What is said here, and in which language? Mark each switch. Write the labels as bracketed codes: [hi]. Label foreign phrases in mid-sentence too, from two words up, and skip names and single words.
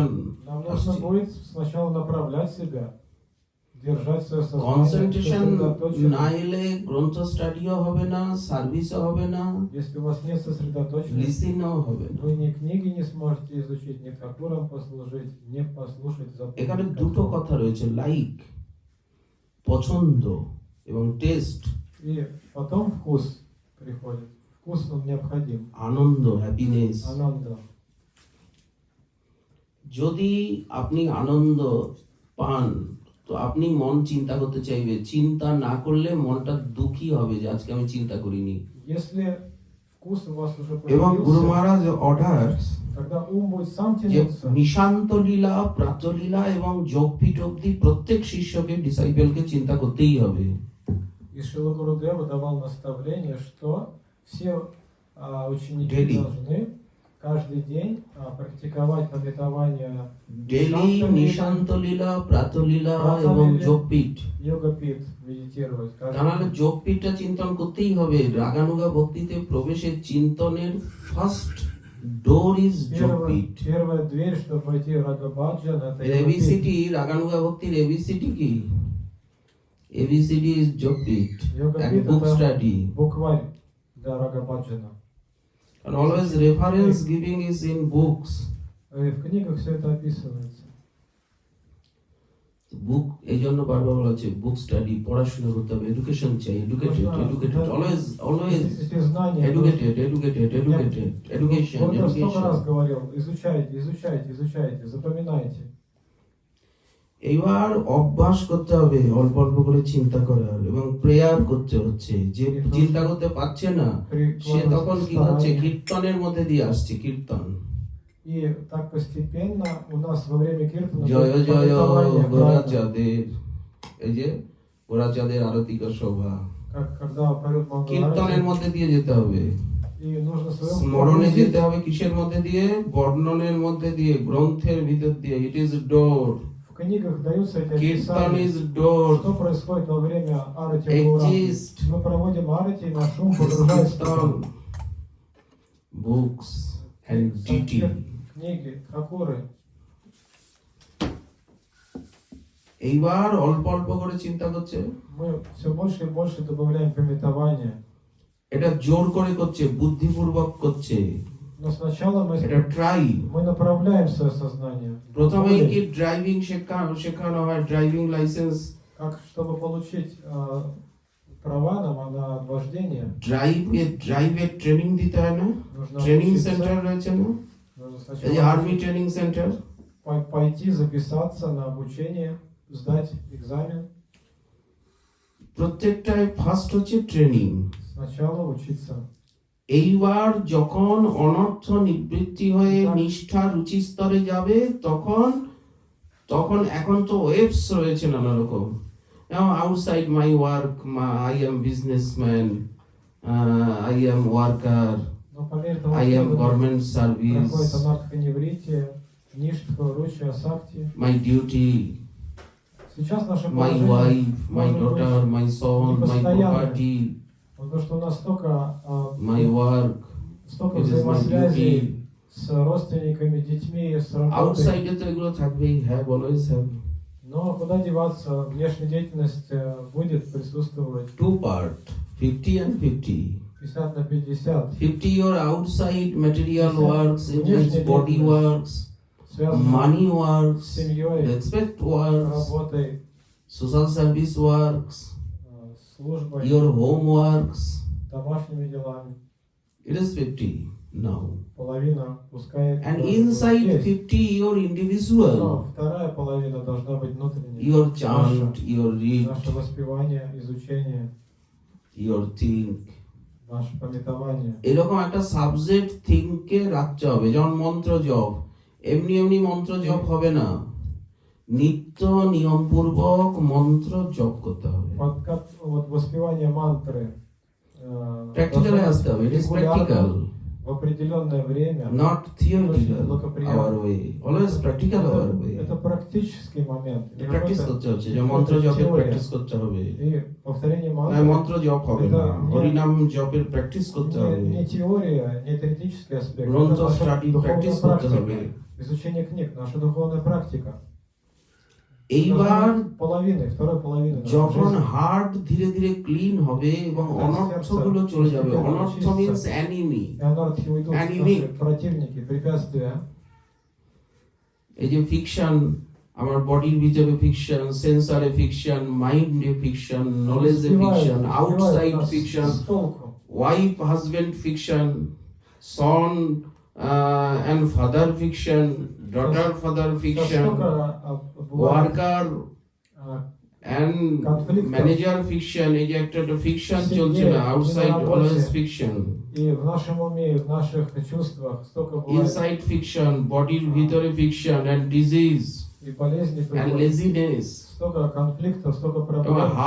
[ru] Нам нужно будет сначала направлять себя, держать свое сознание, [bn] কনসেন্ট্রেশন না [ru] сосредоточенным. [bn] এলে গ্রন্থ স্টাডিও হবে না, সার্ভিসও হবে না, [ru] Если у вас нет сосредоточенности, [bn] লিসিনও হবে না। [ru] вы ни книги не сможете изучить, ни ఠакурам послужить, ни послушать [bn] এখানে [ru] запомнить. [bn] দুটো কথা রয়েছে, লাইক পছন্দ এবং টেস্ট, [ru] И потом вкус приходит. Вкус он необходим. [bn] আনন্দ, হ্যাপিনেস। [ru] Ананда. [bn] যদি আপনি আনন্দ পান তো আপনি মন চিন্তা করতে চাইবে, চিন্তা না করলে মনটা দুঃখী হবে যে আজকে আমি চিন্তা করিনি। [ru] Если вкус у вас уже [bn] এবং গুরু [ru] появился, [bn] মহারাজ অর্ডার [ru] когда ум будет сам [bn] যে [ru] тянуться, [bn] নিশান্ত লীলা, প্রাতলীলা এবং যোগপীঠ অব্দি প্রত্যেক শিষ্যকে, ডিসাইপলকে চিন্তা করতেই হবে। [ru] и Шрила Гурудева давал наставление, что все ученики [en] Daily. [ru] должны каждый день практиковать пометование [bn] ডেলি নিশান্ত লীলা প্রাত লীলা এবং যোগপীঠ [ru] йога-пит, медитировать. [bn] তা নাহলে যোগপীঠটা চিন্তন করতেই হবে। রাগানুগা ভক্তিতে প্রবেশের চিন্তনের [en] first door is [bn] যোগপীঠ। [ru] Первая дверь, чтобы пойти в Рагабаджан, это [bn] এবিসিডি [ru] йога-пит. [bn] রাগানুগা ভক্তির এবিসিডি কি? [en] ABCD is [bn] যোগপীঠ, এক [ru] Йога-пит [bn] বুক [ru] это [bn] স্টাডি। [ru] букварь для Рагабаджана. [en] And always reference giving is in books. [ru] И в книгах все это описывается. [bn] বুক এই জন্য বারবার বলা হচ্ছে বুক স্টাডি, পড়াশোনা করতে হবে, এডুকেশন চাই, [en] educated educated, always always [ru] Эти знания. [en] educated educated educated, education [ru] Вот я столько [en] এডুকেশন। [ru] раз говорил, изучайте, изучайте, изучайте, запоминайте. [bn] এইবার অভ্যাস করতে হবে অল্প অল্প করে চিন্তা করার, এবং প্রেয়ার করতে হচ্ছে। যে চিন্তা করতে পারছে না সে তখন কি করছে? কীর্তনের মধ্যে দিয়ে আসছে, কীর্তন। [ru] И так постепенно у нас во время киртана [bn] জয় [ru] будет [bn] জয় [ru] пометование правильно. [bn] গোরাচাঁদের, এই যে গোরাচাঁদের আরতিকা শোভা, [ru] Как когда поют [bn] কীর্তনের [ru] Мангаларати, [bn] মধ্যে দিয়ে যেতে হবে। [ru] и нужно своем [bn] স্মরণে যেতে হবে কিসের মধ্যে দিয়ে? বর্ণনের মধ্যে দিয়ে, গ্রন্থের ভিতর দিয়ে। [en] it is door, [ru] В книгах даются эти [bn] কীর্তন [ru] описания, [en] is door. [ru] что происходит во время арати [en] Exist. [ru] Гауранги. Мы проводим арати, и наш ум погружается [en] kirtan, books and deity. [ru] книги, хакуры. [bn] এইবার অল্প অল্প করে চিন্তা করছে, [ru] Мы все больше и больше добавляем пометования. [bn] এটা জোর করে করছে, বুদ্ধিপূর্বক করছে, [ru] Но сначала [bn] এটা ট্রাই। [ru] мы направляем свое сознание. [bn] প্রথমে কি ড্রাইভিং শেখানো হয়, [en] driving license. [ru] Как, чтобы получить права на вождение, [bn] ড্রাইভের ট্রেনিং দিতে হয় না? [ru] нужно [bn] ট্রেনিং [ru] учиться, [bn] সেন্টার রয়েছে না? [ru] нужно [bn] এই যে [ru] сначала [en] army training center. [ru] пойти записаться на обучение, сдать экзамен. [bn] প্রত্যেকটায় ফার্স্ট হচ্ছে ট্রেনিং। [ru] Сначала учиться. [bn] এইবার যখন অনর্থ নিবৃত্তি হয়ে নিষ্ঠা রুচি স্তরে যাবে, তখন এখন তো ওয়েবস রয়েছে নানা রকম। [en] outside my work, I am businessman, I am worker, [ru] Но по мере того, [en] I am [ru] что [en] government service, [ru] проходит анархоневритие, ништха, ручи, асакти. [en] my duty, [ru] Сейчас наше [en] মাই [ru] положение [en] wife, my [ru] может быть [en] daughter, my son, my property, [ru] потому что у нас столько, [en] my work, [ru] столько [en] it is my duty. [ru] взаимосвязей с родственниками, детьми, с работой. [bn] আউটসাইডে তো এগুলো থাকবেই, [en] have always have. [ru] Но куда деваться, внешняя деятельность будет присутствовать. [en] Two part, 50 and 50. [ru] 50 на 50. [en] 50 your outside material [ru] 50 [en] works, it [ru] внешняя [en] means body [ru] деятельность. [en] works, [ru] Связано [en] money [ru] с [en] works, [ru] семьей, [en] respect works, [ru] работой, [en] social service works, [ru] службой, [en] your home works. [ru] домашними делами. [en] It is 50 now. [ru] Половина пускай [en] And [ru] должна [en] inside [ru] быть есть. [en] 50 your individual, [ru] Но вторая половина должна быть внутренняя. [en] your chant, your read, [ru] Наше воспевание, изучение, [en] your think. [ru] наше пометование. [bn] এরকম একটা সাবজেক্ট থিংকে রাখতে হবে। যেমন মন্ত্র জপ, এমনি এমনি মন্ত্র জপ হবে না, নিত্য নিয়মপূর্বক মন্ত্র জপ করতে হবে। [ru] Вот как вот воспевание мантры [bn] প্র্যাকটিক্যালে [ru] должно [bn] আসতে হবে। [ru] быть [en] it is practical, [ru] в определенное время. [en] not theoretical. [ru] Благоприятно. [en] our way, always practical our way. [ru] Это практический момент. Не [bn] প্র্যাকটিস [ru] какой-то- [bn] করতে হচ্ছে, যে মন্ত্র জপের প্র্যাকটিস করতে হবে। [ru] И повторение [bn] না, [ru] мантры [bn] মন্ত্র জপ হবে না, এটা হরিনাম জপের প্র্যাকটিস করতে হবে। [ru] не теория, не теоретический аспект. [bn] গ্রন্থ [ru] Это наша [bn] স্টাডি [ru] духовная [bn] প্র্যাকটিস করতে হবে। [ru] практика. Изучение книг, наша духовная практика. [bn] এইবার [ru] Второй половины нашей [bn] যখন [ru] жизни. [bn] হার্ট ধীরে ধীরে ক্লিন হবে এবং অনর্থগুলো চলে যাবে। [en] anartha means enemy. [ru] И анархи уйдут, [en] Enemy. [ru] наши противники, препятствия. [bn] এই যে ফিকশন, আমার বডির ভিতরে ফিকশন, সেন্সারে ফিকশন, মাইন্ডে ফিকশন, নলেজে ফিকশন, আউটসাইড [ru] нас [bn] ফিকশন, [ru] с толку. [en] wife husband [bn] ফিকশন, [en] son and father [bn] ফিকশন, [en] daughter father [ru] Сейчас [bn] ফিকশন, [ru] столько бывает, [en] worker and Conflict. [bn] ম্যানেজার ফিকশন। এই যে একটা ফিকশন [ru] Семье, [bn] চলছে না, আউটসাইড [ru] на работе. [en] always fiction, [ru] и в нашем уме, и в наших чувствах столько бывает [en] inside fiction, [bn] বডির ভিতরে [en] fiction and disease [ru] и болезней, [bn] অ্যান্ড [ru] приходит. [bn] লেজিনেস। [ru] Столько конфликтов, столько [bn] আমার [ru] проблем.